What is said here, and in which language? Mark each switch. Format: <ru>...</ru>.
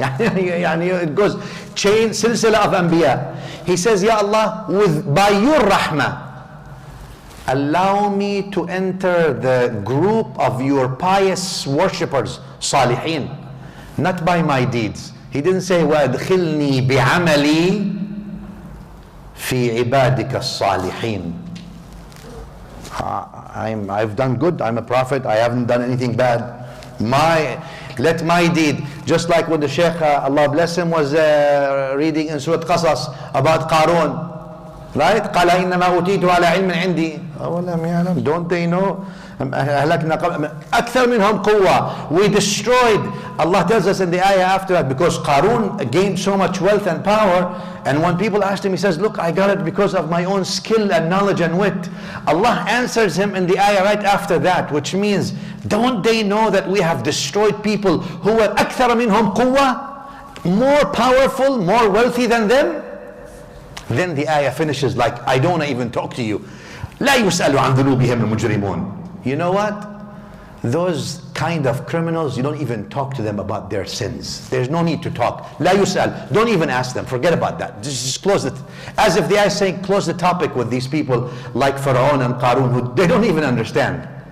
<en>It goes chain, silsila of Anbiya. He says, Ya Allah, by your rahmah, allow me to enter the group of your pious worshippers, salihin, not by my deeds. He didn't say,</en> <ar>وَأَدْخِلْنِي بِعَمَلِي فِي عِبَادِكَ الصَّالِحِينَ.</ar> <en>I've done good, I'm a prophet, I haven't done anything bad. Let my deed, just like when the Shaykh, Allah bless him, was reading in Surah Qasas about Qarun. Right?</en> <ar>قال إنما أوتيت على علم عندي. أولم يعلم.</ar> <en>Don't they know?</en> <ar>أهلكنا أكثر منهم قوة.</ar> <en>We destroyed. Allah tells us in the ayah after that, because Qarun gained so much wealth and power, and when people asked him, he says, look, I got it because of my own skill and knowledge and wit. Allah answers him in the ayah right after that, which means, don't they know that we have destroyed people who were</en> <ar>أكثر منهم قوة,</ar> <en>more powerful, more wealthy than them? Then the ayah finishes like, I don't want to even talk to you.</en> <ar>لا يسأل عن ذنوبهم المجرمون.</ar> <en>You know what? Those kind of criminals, you don't even talk to them about their sins. There's no need to talk.</en> <ar>لا يسأل.</ar> <en>Don't even ask them. Forget about that. Just close it. As if the ayah is saying, close the topic with these people like Pharaoh and Qarun, who they don't even understand.</en>